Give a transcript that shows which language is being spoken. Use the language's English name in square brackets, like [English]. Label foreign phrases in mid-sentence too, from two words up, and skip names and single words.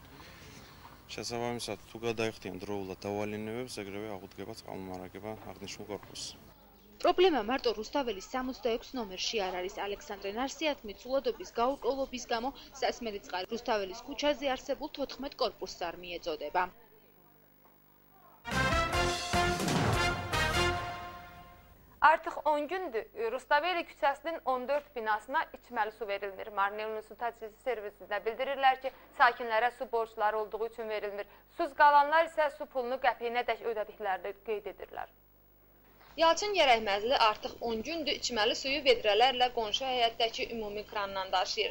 [Georgian] შესაბამისად, თუ გადაიხდიან დროულად დავალინებებს, ეგრევე აღუდგება წყალმომარაგება აღნიშნულ კორპუსს. პრობლემა მარტო რუსთაველის 66 ნომერში არ არის. ალექსანდრე ნარსიათმით სულადობის გაურკვევლობის გამო სასმელი წყალი რუსთაველის ქუჩაზე არსებულ 14 კორპუსს არ მიეწოდება. [Azerbaijani] 10 gündür Rustaveli küçəsinin 14 binasına içməli su verilmir. Marneulun su təchizatı servisində bildirirlər ki, sakinlərə su borcları olduğu üçün verilmir. Suz qalanlar isə su pulunu qəpiyinədək ödədiklərini qeyd edirlər. Yalçın Gərəkməzli artıq 10 gündür içməli suyu vedrələrlə qonşu həyətdəki ümumi krandan daşıyır.